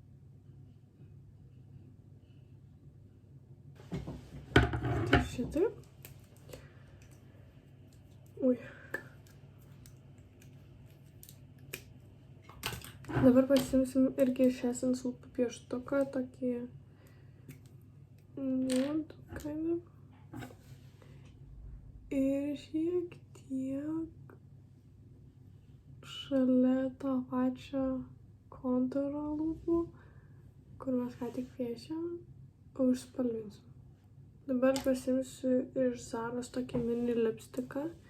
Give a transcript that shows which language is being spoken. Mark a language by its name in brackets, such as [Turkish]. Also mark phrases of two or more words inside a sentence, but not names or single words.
[Lithuanian] Tai šitaip. Dabar pasimsim irgi iš Essence lūpų pieštuką, tokį [English] nude, kind of. [Lithuanian] Ir šiek tiek šalia to pačio kontūro lūpų, kur mes ką tik piešėm, užspalvinsim. Dabar pasimsiu iš Zaros tokį mini lipstiką.